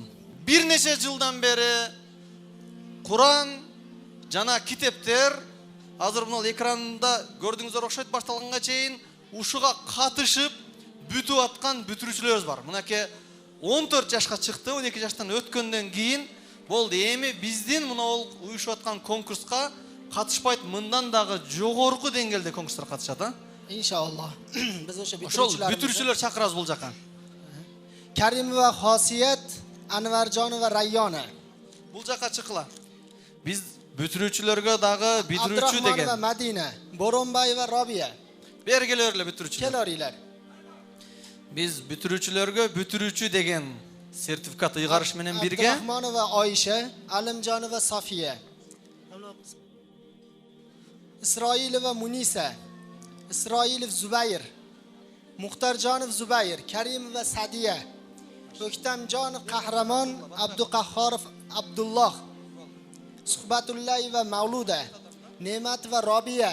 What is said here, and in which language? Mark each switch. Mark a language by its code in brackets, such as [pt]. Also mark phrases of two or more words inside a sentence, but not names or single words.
[ky] Бир нече жылдан бери Куран жана китептер азыр мына экранда көрдүңүздөр окшойт, башталганга чейин ушуга катышып бүтүп аткан бүтүрүүчүлөрүбүз бар. Мынакей 14 жашка чыкты, 12 жаштан өткөндөн кийин болду. Эми биздин мына уюшуп аткан конкурска катышпайт, мындан дагы жогорку деңгээлде конкурстар катышат. [uz] İnşallah. Biz o'sha [ky] бүтүрүүчүлөр чакырабыз бул жака. Karimova Xosiyat, Anvarjonova Rayyona. Бул жака чыкыла. Биз бүтүрүүчүлөргө дагы бүтүрүүчү деген. Abdurahmonova Madina, Boronbayeva Robiya. Бери келерлер бүтүрүүчүлөр. [uz] Keloringlar. [ky] Биз бүтүрүүчүлөргө бүтүрүүчү деген sertifikat ыйгарыш менен бирге. Abdurahmonova Oyisha, Alimjonova Sofiya. Isroilova Munisa, Isroilov Zubayr, Muxtarjonov Zubayr, Karimova Sadiya, O'ktamjonov Qahramon, Abduqahhorov Abdulloh, Suhbatullayeva Mavluda, Ne'matova Robiya.